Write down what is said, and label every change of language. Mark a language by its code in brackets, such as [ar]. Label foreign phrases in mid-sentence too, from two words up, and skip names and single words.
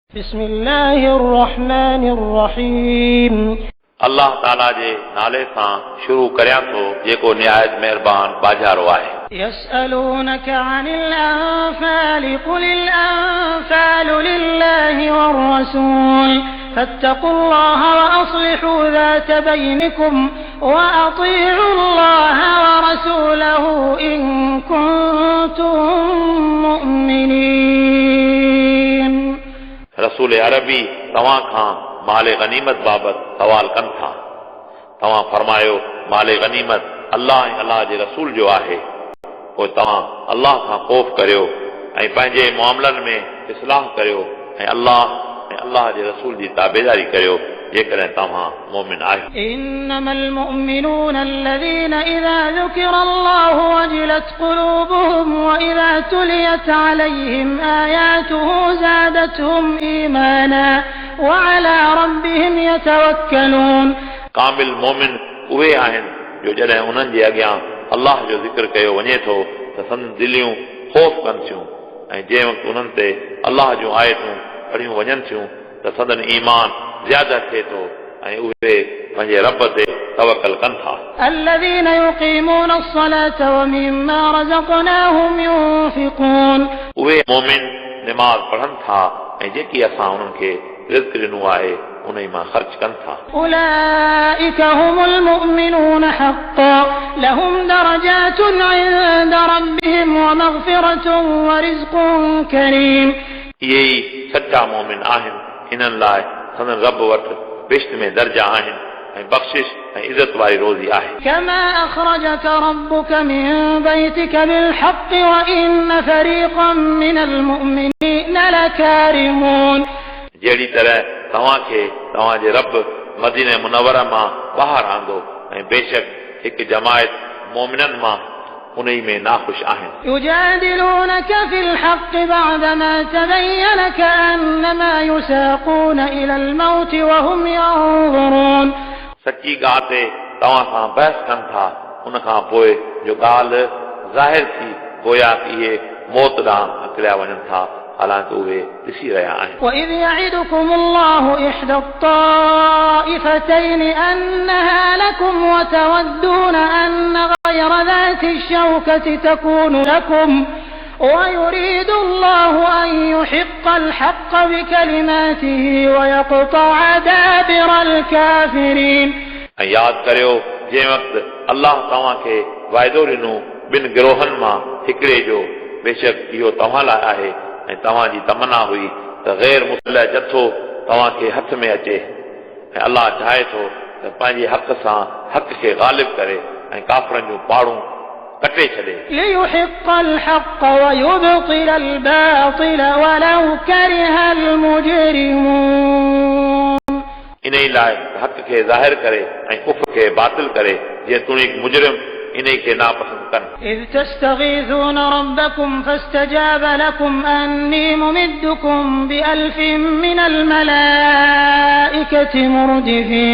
[ar] بسم الله الرحمن الرحيم. [sd] अल्लाह ताला जे नाले सां शुरू करियां थो जेको निहायत मेहरबान बाजारो आहे। [ar] يسألونك عن الأنفال قل الأنفال لله والرسول فاتقوا الله وأصلحوا ذات بينكم وأطيعوا الله ورسوله إن كنتم مؤمنين. [sd] रसूल अरबी तव्हां खां माले गनीमत बाबत सवाल कनि था। तव्हां फरमायो माले गनीमत अल्लाह ऐं अल्लाह जे रसूल जो आहे। पोइ तव्हां अल्लाह खां ख़ौफ़ करियो ऐं पंहिंजे मामलनि में इस्लाह करियो ऐं अल्लाह जे रसूल जी ताबेदारी करियो जेकॾहिं तव्हां मोमिन आहियो। [ar] إنما المؤمنون الذين إذا ذكر الله وجلت قلوبهم وإذا تليت عليهم آياته زادتهم إيمانا وعلى ربهم يتوكلون. [sd] कामिल मोमिन उहे आहिनि जो जॾहिं उन्हनि जे अॻियां अल्लाह जो ज़िक्र कयो वञे थो त संदि दिलियूं ख़ौफ़ कनि थियूं ऐं जंहिं वक़्तु उन्हनि ते अल्लाह जूं आयतूं पढ़ियूं वञनि थियूं त संदनि ईमान ज़्यादा थिए थो ऐं उहे पंहिंजे रब ते तवक्कल कनि था। [ar] الذين يقيمون الصلاة ومما رزقناهم ينفقون। [sd] उहे मोमिन निमाज़ पढ़नि था ऐं जेकी असां उन्हनि खे रिज़्क़ ॾिनो आहे उन मां ख़र्च कनि था। [ar] أولئك هم المؤمنون حقا لهم درجات عند ربهم ومغفرة ورزق كريم। [sd] इहे ई सच्चा मोमिन आहिनि। इन्हनि लाइ संदन रब वटि बेश्त में दर्जा आहिनि ऐं बख़्शिश ऐं इज़त वारी रोज़ी आहे। [ar] كما أخرجك ربك من بيتك بالحق وإن فريقا من المؤمنين لكارهون। [sd] जहिड़ी तरह तव्हांखे तव्हांजे रब मदीने मुनव्वरा मां ॿाहिरि आंदो ऐं बेशक हिकु जमायत मोमिननि मां उन में नाख़ुश आहिनि। [ar] يجادلونك في الحق بعدما تبين كأنما يساقون إلى الموت وهم ينظرون। [sd] सची ॻाल्हि ते तव्हां सां बहस कनि था उन खां पोइ जो ॻाल्हि ज़ाहिर थी गोया इहे मौत ॾांहुं हकिलिया वञनि था हालांकि उहे ॾिसी रहिया आहिनि। [ar] وإذ يعدكم الله إحدى الطائفتين أنها لكم وتودون أن غير ذات الشوكة تكون لكم ويريد الله أن يحق الحق بكلماته ويقطع دابر الكافرين। [sd] ऐं यादि करियो जंहिं वक़्तु अल्लाह तव्हांखे वाइदो ॾिनो ॿिनि गिरोहनि मां हिकिड़े जो बेशक इहो तव्हां लाइ आहे ऐं तव्हांजी तमन्ना हुई त गैर मुस्लिह जथो तव्हांखे हथ में अचे ऐं अल्लाह चाहे थो त पंहिंजे हक़ सां हक़ खे ग़ालिब करे ऐं काफ़रनि जूं पाड़ूं कटे छॾे। [ar] ليحق الحق ويبطل الباطل ولو كره المجرمون। [sd] इन ई लाइ हक़ खे ज़ाहिर करे ऐं कुफ्र खे बातिल करे जेतोणीक मुजरिम इन खे नापसंद कनि। [ar] إذ تستغيثون ربكم فاستجاب لكم أني ممدكم بألف من الملائكة مردفين।